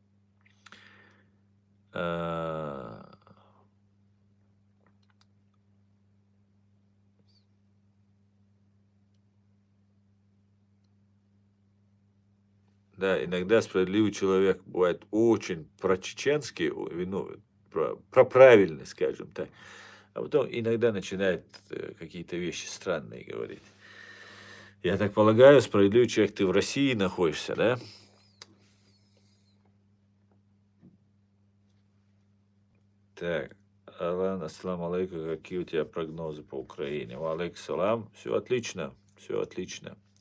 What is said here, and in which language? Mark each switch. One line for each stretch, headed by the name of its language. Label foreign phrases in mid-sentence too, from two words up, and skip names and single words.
Russian: А, Да, иногда справедливый человек бывает очень про-чеченский, ну, про правильный, скажем так, а потом иногда начинает какие-то вещи странные говорить. Я так полагаю, справедливый человек, ты в России находишься, да? Так, Алан,
Arabic: السلام عليكم,
Russian: какие у тебя прогнозы по Украине?
Arabic: وعليكم السلام,
Russian: все отлично, все отлично.